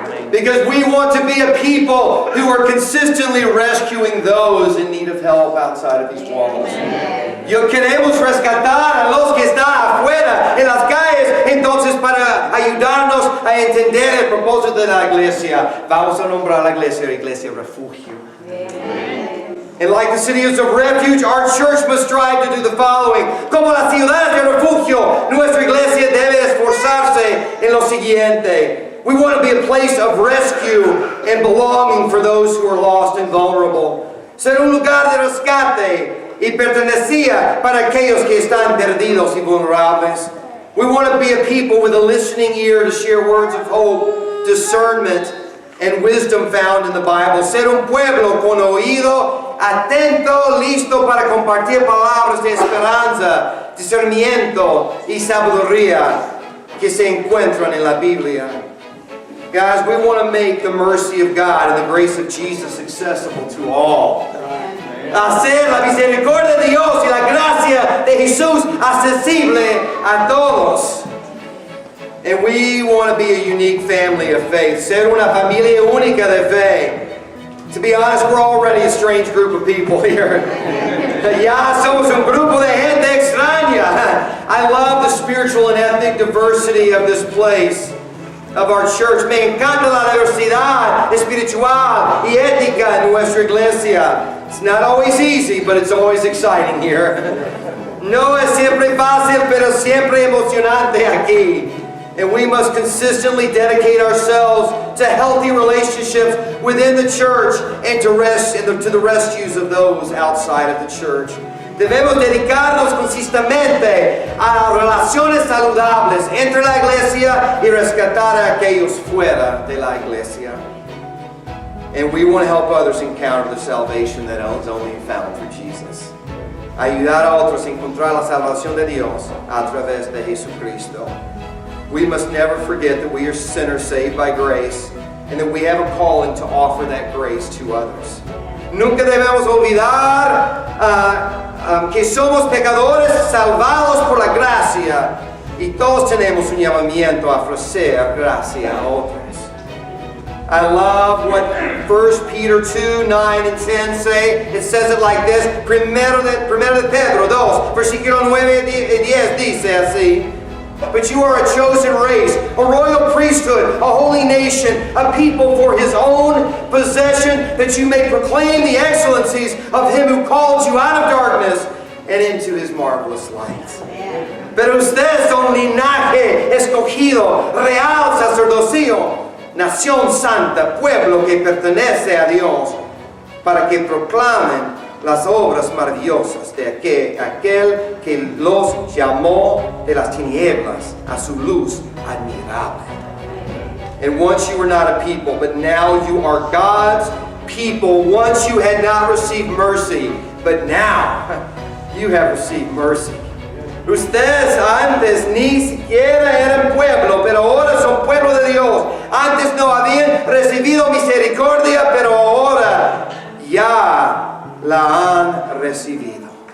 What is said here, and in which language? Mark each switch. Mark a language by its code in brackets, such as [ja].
[en] Because we want to be a people who are consistently rescuing those in need of help outside of these walls. [es] Yo queremos rescatar a los que están afuera en las calles, entonces para ayudarnos a entender el propósito de la iglesia, vamos a nombrar la iglesia refugio. [en] And like the cities of refuge, our church must strive to do the following. [es] Como las ciudades de refugio, nuestra iglesia debe esforzarse en lo siguiente. [en] We want to be a place of rescue and belonging for those who are lost and vulnerable. [es] Ser un lugar de rescate y pertenecía para aquellos que están perdidos y vulnerables. [en] We want to be a people with a listening ear to share words of hope, discernment, and wisdom found in the Bible. [es] Ser un pueblo con oído atento, listo para compartir palabras de esperanza, discernimiento y sabiduría que se encuentran en la Biblia. [en] Guys, we want to make the mercy of God and the grace of Jesus accessible to all. [es] Hacer la misericordia de Dios y la gracia de Jesús accesible a todos. [en] And we want to be a unique family of faith. [es] Ser una familia única de fe. [en] To be honest, we're already a strange group of people here. [es] Ya somos un grupo de gente extraña. [en] I love the spiritual and ethnic diversity of this place, of our church. [es] Me encanta la diversidad espiritual y ética en nuestra iglesia. [en] It's not always easy, but it's always exciting here. [es] No es siempre fácil, pero siempre emocionante aquí. [en] And we must consistently dedicate ourselves to healthy relationships within the church and to the rescues of those outside of the church. [es] Debemos dedicarnos consistentemente a relaciones saludables entre la iglesia y rescatar a aquellos fuera de la iglesia. [en] And we want to help others encounter the salvation that is only found through Jesus. [es] Ayudar a otros a encontrar la salvación de Dios a través de Jesucristo. [en] We must never forget that we are sinners saved by grace and that we have a calling to offer that grace to others. [es] Nunca debemos olvidar que somos pecadores salvados por la gracia y todos tenemos un llamamiento a ofrecer gracia a otros. [en] I love what 1 Peter 2, 9 and 10 say. It says it like this. [es] Primero de Pedro 2, versículo 9 y 10 dice así. [en] But you are a chosen race, a royal priesthood, a holy nation, a people for His own possession, that you may proclaim the excellencies of Him who called you out of darkness and into His marvelous light. [es] Pero ustedes son linaje escogido, real sacerdocio, nación santa, pueblo que pertenece a Dios, para que proclamen las obras maravillosas de aquel que los llamó de las tinieblas a su luz admirable. [en] And once you were not a people, but now you are God's people. Once you had not received mercy, but now you have received mercy. [es] Ustedes antes ni siquiera eran pueblo, pero ahora son pueblo de Dios. Antes no habían recibido misericordia, pero ahora ya la han recibido.